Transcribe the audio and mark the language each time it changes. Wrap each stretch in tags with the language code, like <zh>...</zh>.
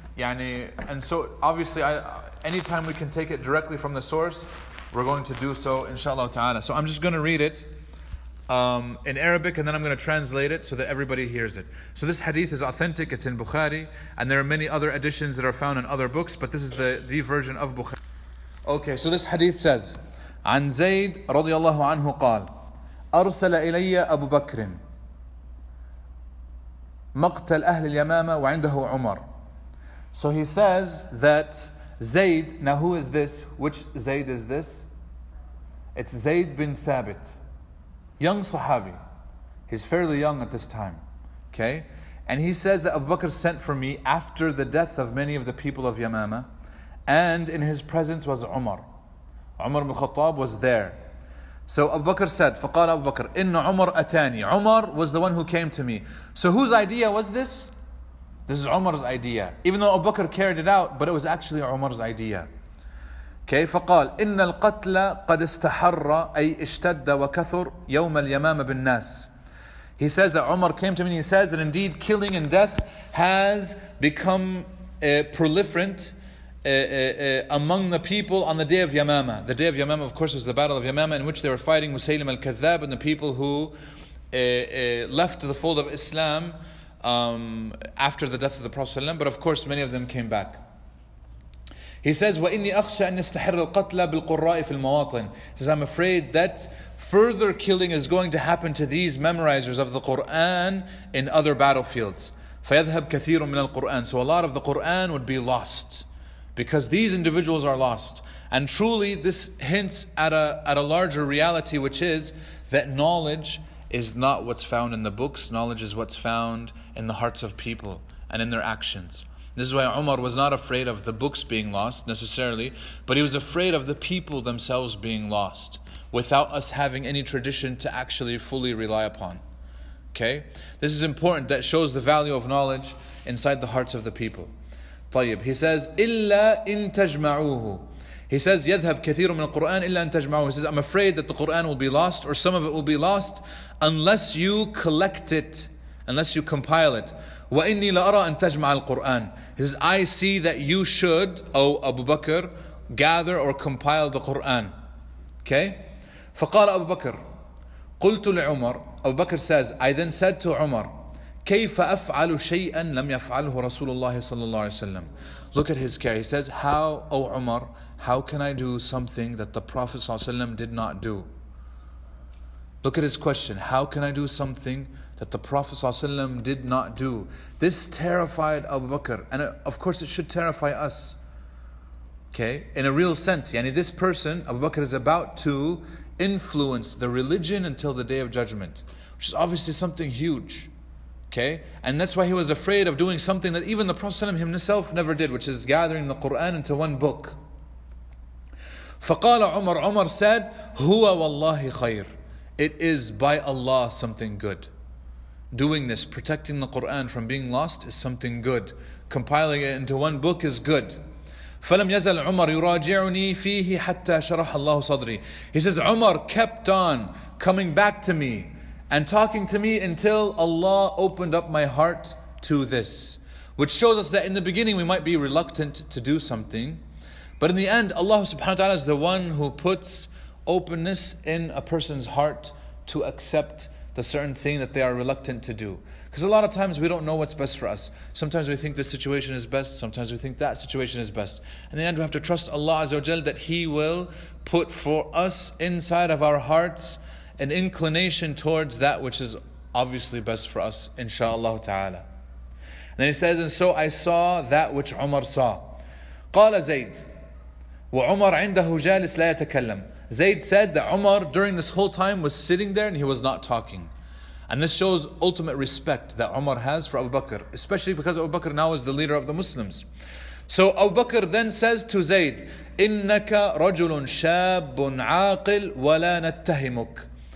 <en>And so obviously anytime we can take it directly from the source, we're going to do so, inshallah ta'ala. So I'm just going to read it in Arabic, and then I'm going to translate it so that everybody hears it. So this hadith is authentic, it's in Bukhari, and there are many other editions that are found in other books, but this is the version of Bukhari. Okay, so this hadith says,</en> <ar>عن زيد رضي الله عنه قال أرسل إلي أبو بكر مقتل أهل اليمامة وعنده عمر.</ar> <en>So he says that Zayd, now who is this? Which Zayd is this? It's Zayd bin Thabit, young Sahabi. He's fairly young at this time. Okay? And he says that Abu Bakr sent for me after the death of many of the people of Yamama, and in his presence was Umar. Umar ibn Khattab was there. So Abu Bakr said,</en> <ar>فَقَالَ</ar> <en>Abu Bakr,</en> <ar>إِنَّ عُمَرْ أَتَانِي.</ar> <en>Umar was the one who came to me. So whose idea was this? This is Umar's idea. Even though Abu Bakr carried it out, but it was actually Umar's idea.</en> <ar>Okay, فقال إن القتل قد استحر أي اشتد وكثر يوم اليمامة بالناس.</ar> <en>He says that Umar came to me and he says that indeed killing and death has become proliferant among the people on the day of Yamama. The day of Yamama, of course, was the battle of Yamama, in which they were fighting Musaylim al-Kadhab and the people who left the fold of Islam after the death of the Prophet ﷺ. But of course, many of them came back. He says,</en> <ar>وَإِنِّي أَخْشَى أَنْ يَسْتَحِرَّ الْقَتْلَ بِالْقُرَّاءِ فِي الْمَوَاطِنِ.</ar> <en>He says, I'm afraid that further killing is going to happen to these memorizers of the Quran in other battlefields.</en> <ar>فَيَذْهَبْ كَثِيرٌ مِنَ الْقُرْآنِ.</ar> <en>So a lot of the Quran would be lost, because these individuals are lost. And truly this hints at a larger reality, which is that knowledge is not what's found in the books. Knowledge is what's found in the hearts of people and in their actions. This is why Umar was not afraid of the books being lost necessarily, but he was afraid of the people themselves being lost, without us having any tradition to actually fully rely upon. Okay? This is important. That shows the value of knowledge inside the hearts of the people.</en> <ar>طيب.</ar> <en>He says,</en> <ar>إِلَّا إِن تَجْمَعُوهُ. He says, يَذْهَبْ كَثِيرٌ مِنَ الْقُرْآنِ إِلَّا أَن تَجْمَعُوهُ.</ar> <en>He says, I'm afraid that the Quran will be lost, or some of it will be lost, unless you collect it, unless you compile it.</en> <ar>وَإِنِّي لَأَرَى أَن تَجْمَعَ الْقُرْآنِ.</ar> <en>He says, I see that you should, O Abu Bakr, gather or compile the Quran.</en> <ar>Okay? فَقَالَ أَبُو بَكْرَ قُلْتُ لِعُمَرَ.</ar> <en>Abu Bakr says, I then said to Umar,</en> <ar>كيف أفعل شيئا لم يفعله رسول الله صلى الله عليه وسلم.</ar> <en>Look at his care. He says, how, O Umar, how can I do something that the Prophet صلى الله عليه وسلم did not do? Look at his question. How can I do something that the Prophet صلى الله عليه وسلم did not do? This terrified Abu Bakr, and of course it should terrify us. Okay, in a real sense. Yani this person, Abu Bakr, is about to influence the religion until the Day of Judgment, which is obviously something huge. Okay, and that's why he was afraid of doing something that even the Prophet ﷺ himself never did, which is gathering the Quran into one book.</en> <ar>فقال عمر.</ar> <en>Umar said,</en> <ar>هو والله خير.</ar> <en>It is by Allah something good. Doing this, protecting the Quran from being lost, is something good. Compiling it into one book is good.</en> <ar>فلم يزل عمر يراجعني فيه حتى شرح الله صدري.</ar> <en>He says, Umar kept on coming back to me and talking to me until Allah opened up my heart to this. Which shows us that in the beginning we might be reluctant to do something, but in the end Allah subhanahu wa ta'ala is the one who puts openness in a person's heart to accept the certain thing that they are reluctant to do. Because a lot of times we don't know what's best for us. Sometimes we think this situation is best, sometimes we think that situation is best. In the end we have to trust Allah Azza wa Jal that He will put for us inside of our hearts an inclination towards that which is obviously best for us, inshaAllah ta'ala. And then he says, and so I saw that which Umar saw.</en> <ar>قال زيد وعمر عنده جالس لا يتكلم.</ar> <en>Zayd said that Umar during this whole time was sitting there and he was not talking. And this shows ultimate respect that Umar has for Abu Bakr, especially because Abu Bakr now is the leader of the Muslims. So Abu Bakr then says to Zayd,</en> <ar>إِنَّكَ رَجُلٌ شَابٌ عَاقِلٌ وَلَا نَتَّهِمُكَ.</ar>